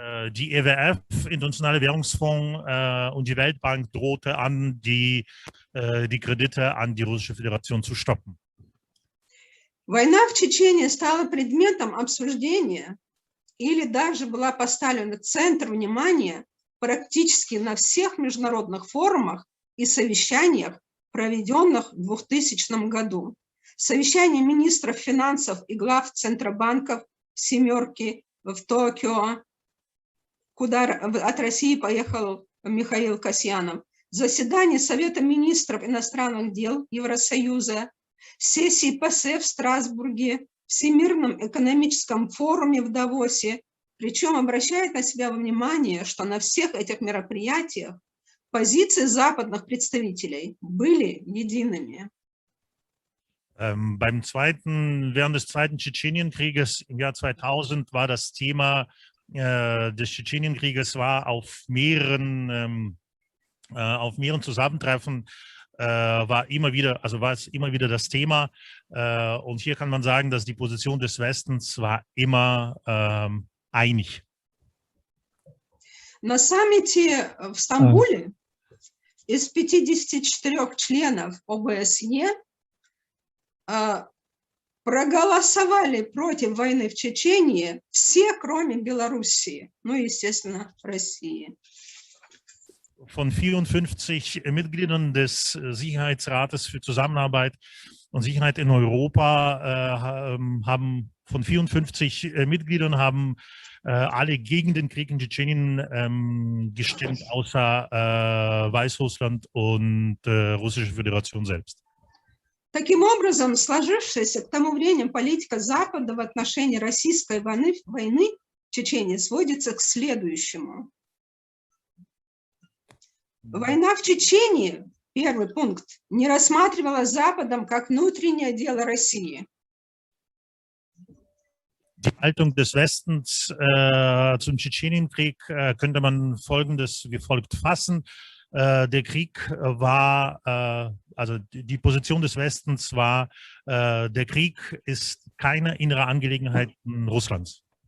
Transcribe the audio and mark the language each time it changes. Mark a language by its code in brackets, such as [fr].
[de] Die EWF, Internationale Währungsfonds und die Weltbank drohte an, die Kredite an die Russische Föderation zu stoppen. [ru] Война в Чечении стала предметом обсуждения или даже была поставлена в центр внимания практически на всех международных форумах и совещаниях, проведенных в 2000 году. Совещание министров финансов и глав центробанков «семерки» в Токио, куда от России поехал Михаил Касьянов, заседание Совета министров иностранных дел Евросоюза, сессии ПАСЕ в Страсбурге, Всемирном экономическом форуме в Давосе, причем обращает на себя внимание, что на всех этих мероприятиях позиции западных представителей были едиными. [de] Während des zweiten Tschetschenienkrieges im Jahr 2000 war das Thema des Tschetschenienkrieges auf mehreren Zusammentreffen war es immer wieder das Thema. Und hier kann man sagen, dass die Position des Westens war immer einig. [ru] На саммите в Стамбуле из 54 членов ОБСЕ проголосовали против войны в Чечении все, кроме Белоруссии, ну и, естественно, России. [de] Von 54 Mitgliedern des Sicherheitsrates für Zusammenarbeit und Sicherheit in Europa von 54 Mitgliedern haben alle gegen den Krieg in Tschetschenien gestimmt, außer Weißrussland und Russische Föderation selbst. [ru] Таким образом, сложившаяся к тому времени политика Запада в отношении российской войны в Чечении сводится к следующему. Война в Чечении, первый пункт, не рассматривалась Западом как внутреннее дело России. [de] Die Haltung des Westens zum Tschetschenienkrieg könnte man Folgendes wie folgt fassen. Der Krieg war, also die Position des Westens war, der Krieg ist keine innere Angelegenheit Russlands.